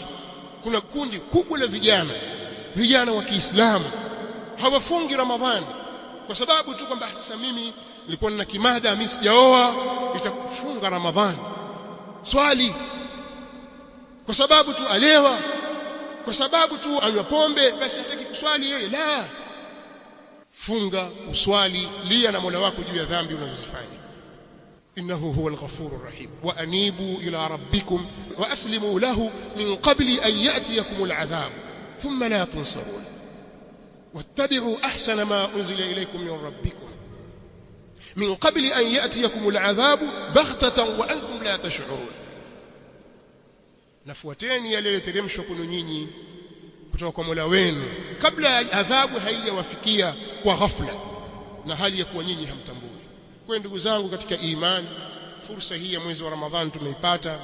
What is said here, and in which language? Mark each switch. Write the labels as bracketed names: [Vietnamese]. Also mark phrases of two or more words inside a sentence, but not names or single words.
[Swahili] Kuna kundi kubwa la vijana wa Kiislamu hawafungi Ramadhani kwa sababu tu kwamba sasa mimi nilikuwa nina kimada, mimi sijaoa, itakufunga Ramadhani. Swali kwa sababu tu alewa, kwa sababu tu anywa pombe, basi hataki kuswali yeye. La, funga, uswali, lia na Mola wako juu ya dhambi unazozifanya. [Arabic] إنه هو الغفور الرحيم وأنيبوا إلى ربكم وأسلموا له من قبل أن يأتيكم العذاب ثم لا تنصرون واتبعوا أحسن ما أنزل إليكم من ربكم من قبل أن يأتيكم العذاب بغتة وأنتم لا تشعرون. [Swahili] Nafuateni yale yaliyoteremshwa kwenu nyinyi kutoka kwa Mola wenu kabla adhabu haijawafikia kwa ghafla na hali ya kuwa nyinyi hamtambui. Kwa ndugu zangu katika imani, fursa hii ya mwezi wa Ramadhani tumeipata.